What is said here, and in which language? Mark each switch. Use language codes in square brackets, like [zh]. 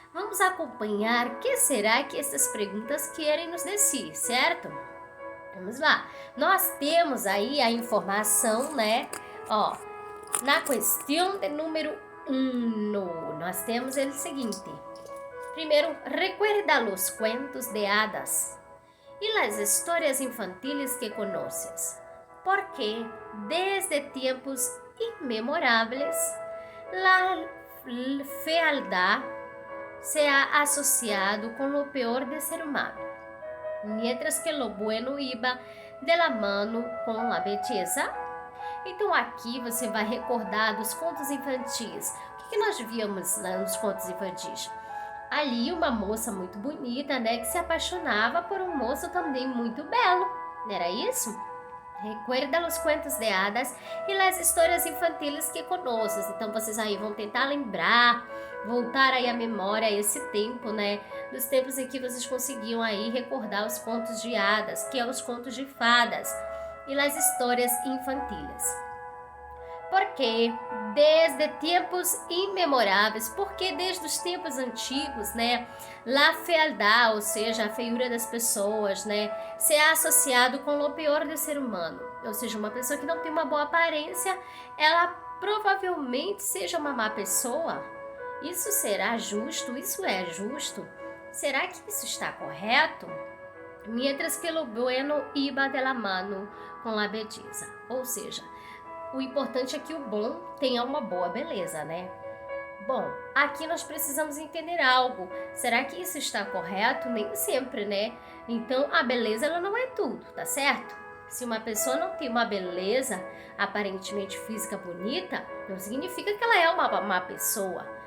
[pt] Vamos acompanhar o que será que essas perguntas querem nos dizer, certo? Vamos lá. Nós temos aí a informação, né? Ó, na questão de número 1, nós temos o seguinte. [es] Primeiro, recuerda los cuentos de hadas y las historias infantiles que conoces, porque desde tiempos inmemorables la fealdad se ha asociado con lo peor de ser humano, mientras que lo bueno iba de la mano [pt] com a [es] belleza. [pt] Então aqui você vai recordar dos contos infantis. O que nós víamos nos contos infantis? Ali uma moça muito bonita, né, que se apaixonava por um moço também muito belo, não era isso? Recuerda os contos de hadas e as histórias infantiles que conoces. Então vocês aí vão tentar lembrar, voltar aí à memória esse tempo, né, dos tempos em que vocês conseguiam aí recordar os contos de hadas, que é os contos de fadas e as histórias infantiles. Porque desde tempos imemoráveis, porque desde os tempos antigos, né, [es] la fealdad, [pt] ou seja, a feiura das pessoas, né, se é associado com o pior do ser humano. Ou seja, uma pessoa que não tem uma boa aparência, ela provavelmente seja uma má pessoa. Isso será justo? Isso é justo? Será que isso está correto? [es] Mientras que lo bueno iba de la mano [pt] com a [es] belleza. [pt] Ou seja, o importante é que o bom tenha uma boa beleza, né? Bom, aqui nós precisamos entender algo. Será que isso está correto? Nem sempre, né? Então, a beleza ela não é tudo, tá certo? Se uma pessoa não tem uma beleza aparentemente física bonita, não significa que ela é uma má pessoa.